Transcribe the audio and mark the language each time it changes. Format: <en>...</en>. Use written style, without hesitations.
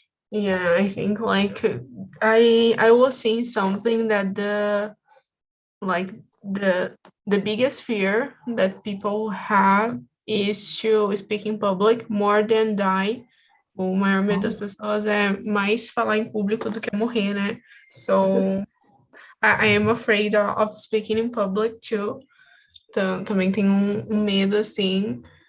<en>Yeah, I think like I was seeing something that like the biggest fear that people have is to speak in public more than die.</en> <pt>O maior medo das pessoas é mais falar em público do que morrer, né?</pt> <en>So I am afraid of speaking in public too.</en> <pt>Também tenho um medo assim.</pt>